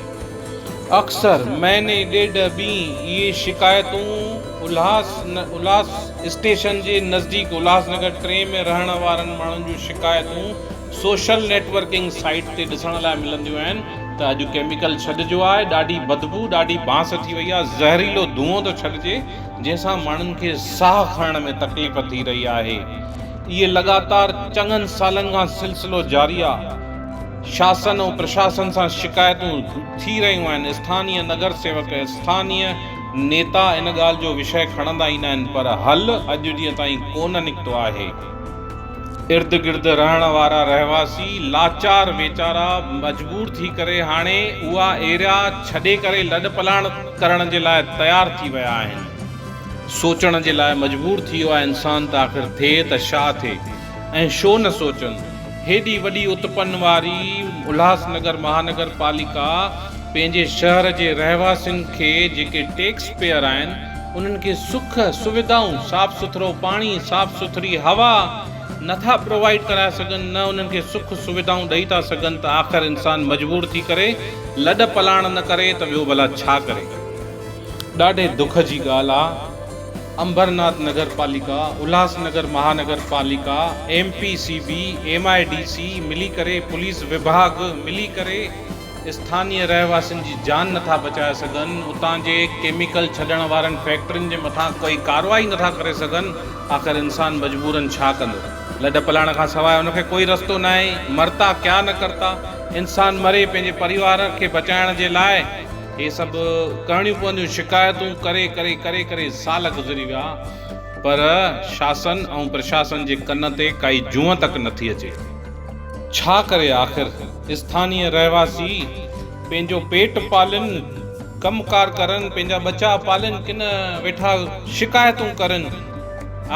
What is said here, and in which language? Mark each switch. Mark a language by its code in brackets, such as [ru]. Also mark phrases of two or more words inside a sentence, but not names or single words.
[sd] अक्सर महीने ॾेढ ॿीं इहे शिकायतूं उल्हास स्टेशन जे नज़दीक उल्हासनगर 3 में रहण वारनि माण्हुनि जूं शिकायतूं [en] social networking site [sd] ते ॾिसण लाइ मिलंदियूं आहिनि त अॼु केमिकल छॾिजो आहे, ॾाढी बदबू, ॾाढी बांस थी वई आहे, ज़हरीलो धुओं थो छॾिजे, जंहिंसां माण्हुनि खे साह खणण में तकलीफ़ थी रही आहे। इहे लगातार चङनि सालनि खां सिलसिलो जारी आहे। शासन ऐं प्रशासन सां शिकायतूं थी रहियूं आहिनि। स्थानीय नगर सेवक, स्थानीय नेता इन ॻाल्हि जो विषय खणंदा ईंदा आहिनि, पर हल अॼु ॾींहं ताईं कोन निकितो आहे। इर्द गिर्द रहण वारा रहवासी लाचार वेचारा मजबूर थी करे हाणे उहा एरिया छॾे करे लॾ पलाण करण जे लाइ तयार थी विया आहिनि। सोचण जे लाइ मजबूर थी वियो आहे इंसान त आख़िर थिए त छा थिए ऐं छो न सोचनि। हेॾी वॾी उत्पन्न वारी उल्हासनगर महानगर पालिका पंहिंजे शहर जे रहवासियुनि खे, जेके [en] tax payer [sd] आहिनि, उन्हनि खे सुख सुविधाऊं, साफ़ सुथरो पाणी, साफ़ सुथरी हवा नथा प्रोवाइड कराए सघनि, न उन्हनि खे सुख सुविधाऊं ॾेई था सघनि, त आख़िर इंसान मजबूर थी करे लॾ पलाण न करे त ॿियो भला छा करे। ॾाढे दुख जी ॻाल्हि आहे। अंबरनाथ नगर पालिका, उल्हासनगर महानगर पालिका, MPCB, MIDC मिली करे, पुलिस विभाग मिली करे स्थानीय रहवासियुनि जी जान नथा बचाए सघनि। उतां जे केमिकल छॾण वारनि फैक्ट्रियुनि जे मथां कोई कार्रवाई नथा करे सघनि। आख़िर इंसान मजबूरन छा कंदो? लॾ पलाण खां सवाइ उनखे कोई रस्तो न आहे। [hi] मरता क्या न करता। [sd] इंसान मरे पंहिंजे परिवार खे बचाइण जे लाइ हे सभु करणियूं पवंदियूं। शिकायतूं करे करे करे करे साल गुज़री विया, पर शासन ऐं प्रशासन जे कन ते काई जूअं तक नथी अचे। छा करे आख़िर स्थानीय रहवासी पंहिंजो पेट पालनि, कमकार करनि, पंहिंजा बचा पालनि, किन वेठा शिकायतूं करनि।